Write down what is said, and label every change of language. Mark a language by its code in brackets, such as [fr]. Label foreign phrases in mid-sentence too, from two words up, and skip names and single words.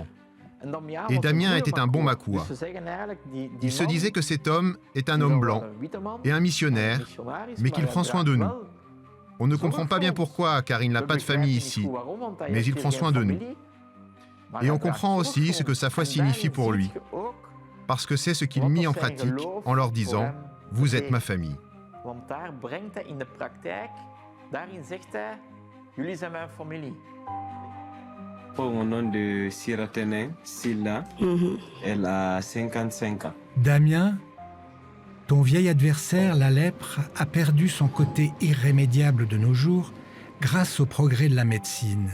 [fr] Et Damien était un bon Makua. Il se disait que cet homme est un homme blanc et un missionnaire, mais qu'il prend soin de nous. On ne comprend pas bien pourquoi, car il n'a pas de famille ici, mais il prend soin de nous. Et on comprend aussi ce que sa foi signifie pour lui, parce que c'est ce qu'il mit en pratique en leur disant « Vous êtes ma famille ». [nl] daar brengt hij in de praktijk. Daarin zegt hij, jullie zijn mijn familie. [fr] Au nom de Siratene Silla, elle a 55 ans. Damien, ton vieil adversaire, la lèpre, a perdu son côté irrémédiable de nos jours grâce au progrès de la médecine.